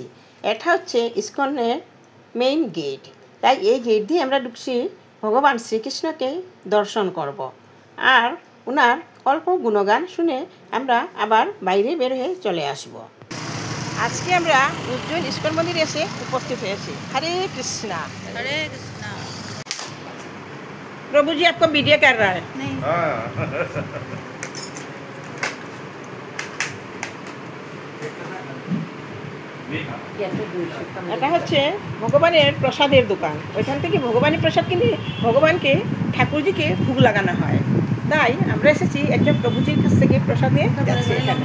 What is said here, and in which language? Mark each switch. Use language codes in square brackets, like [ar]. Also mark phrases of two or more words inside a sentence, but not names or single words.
[bn] এটা হচ্ছে ইস্কনের মেইন গেট। তাই এই গেট দিয়ে আমরা ঢুকছি ভগবান শ্রীকৃষ্ণকে দর্শন করব। আর ওনার অল্প গুণগান শুনে আমরা আবার বাইরে বের হয়ে চলে আসব। আজকে আমরা উজ্জয়ন ইস্কন মন্দিরে এসে উপস্থিত হয়েছি। [hi] हरे कृष्णा। हरे कृष्णा। प्रभु जी आपको वीडियो कर रहा है। नहीं। [bn] এটা হচ্ছে ভগবানের প্রসাদের দোকান। ওইখান থেকে ভগবানের প্রসাদ কিনে ভগবানকে ঠাকুরজিকে ভোগ লাগানো হয়। তাই আমরা এসেছি একজন প্রভুজির কাছ থেকে প্রসাদ নিয়ে যাচ্ছি এখানে।